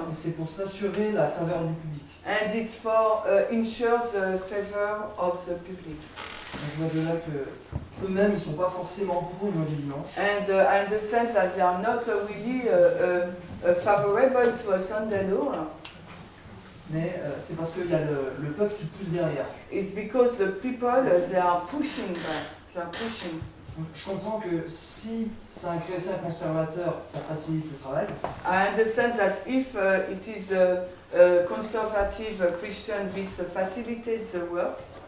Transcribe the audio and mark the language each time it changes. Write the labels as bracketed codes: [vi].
[fr] Et c'est pour s'assurer la faveur du public. [en] and it's for ensure the favor of the public. [fr] Donc je vois de là que eux-mêmes ils sont pas forcément pour une loi du dimanche. [en] And I understand that they are not really favorable to a Sunday law. [fr] Mais c'est parce qu'il y a le peuple qui pousse derrière. [en] It's because the people they are pushing back. They are pushing. [fr] Donc, je comprends que si c'est un chrétien conservateur, ça facilite le travail. [en] I understand that if it is a conservative Christian, this facilitates the work.